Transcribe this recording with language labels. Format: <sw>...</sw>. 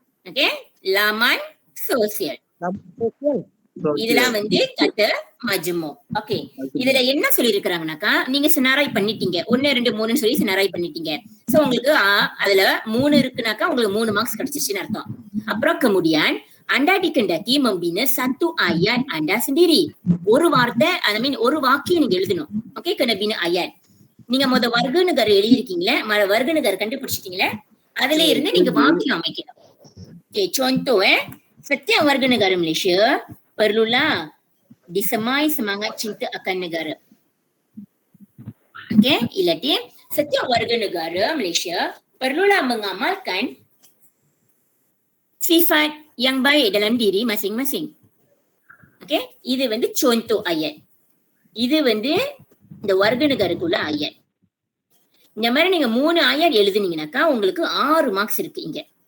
<ms>ஓகே, laman sosial.</ms> <ta>இதெல்லாம் வந்து கத்த மஜ்மு. ஓகே, இதுல என்ன சொல்லி இருக்கிறாங்கனாக்கா, நீங்க சினாராய் பண்ணிட்டீங்க, 1 2 3 சொல்லி சினாராய் பண்ணிட்டீங்க. சோ உங்களுக்கு அதுல 3 இருக்குனாக்கா உங்களுக்கு 3 மார்க்ஸ் கிடைச்சிருச்சுன்னு அர்த்தம். அப்புறம்</ta> <ms>kemudian anda dikendaki membina satu ayat anda sendiri.</ms> <ta>ஒரு வார்த்தை,</ta> <en>I mean</en> <ta>ஒரு வாக்கியம் நீங்க எழுதணும்.</ta> <ms>ஓகே, kena bina ayat.</ms> <ta>நீங்க warga negara எழுதிருக்கீங்களே, warga negara கண்டுபிடிச்சிட்டீங்களே, அதுல இருந்து நீங்க வாக்கியம் அமைக்கணும்.</ta> <ms>ஓகே, contoh setiap warga negara Malaysia perlulah disemai semangat cinta akan negara. Okey, ilatih setiap warga negara Malaysia perlulah mengamalkan sifat yang baik dalam diri masing-masing.</ms> <ta>Okey, இது வந்து contoh ayat. இது வந்து இந்த warga negaraக்குள்ள ayat. இந்த மாதிரி நீங்க 3 ayat எழுதுனீங்கனாக்கா உங்களுக்கு 6 marks இருக்கு இங்க.</ta>